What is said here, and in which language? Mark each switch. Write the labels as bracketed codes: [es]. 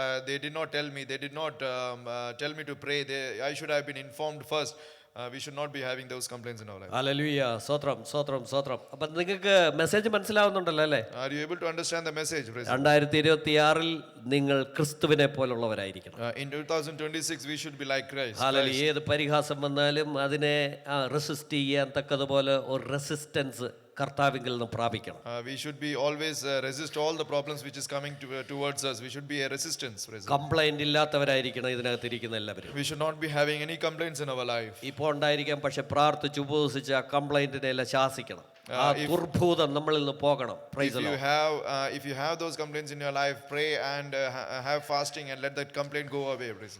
[en] They did not tell me, they did not tell me to pray. I should have been informed first. We should not be having those complaints in our life. [ml] Hallelujah, സ്തോത്രം സ്തോത്രം സ്തോത്രം. അപ്പം നിങ്ങൾക്ക് message മനസ്സിലാവുന്നുണ്ടല്ലോ അല്ലേ? [en] Are you able to understand the message? [ml] 2026 നിങ്ങൾ ക്രിസ്തുവിനെ പോലുള്ളവരായിരിക്കണം. [en] In 2026 we should be like Christ. [ml] Hallelujah. ഏത് പരിഹാസം വന്നാലും അതിനെ റെസിസ്റ്റ് ചെയ്യാൻ തക്കതുപോലെ ഒരു റെസിസ്റ്റൻസ് കർത്താവിങ്കിൽ നിന്ന് പ്രാപിക്കണം. [en] We should be always resist all the problems which is coming towards us. We should be a resistance. [ml] Complaint ഇല്ലാത്തവരായിരിക്കണം ഇതിനകത്ത് ഇരിക്കുന്ന എല്ലാവരും. [en] We should not be having any complaints in our life. [ml] ഇപ്പോൾ ഉണ്ടായിരിക്കാം, പക്ഷെ പ്രാർത്ഥിച്ച് ഉപവസിച്ച് ആ കംപ്ലൈന്റിനെ എല്ലാം ശാസിക്കണം. ആ ദുർഭൂതം നമ്മളിൽ നിന്ന് പോകണം. [en] If you have those complaints in your life, pray and have fasting and let that complaint go away.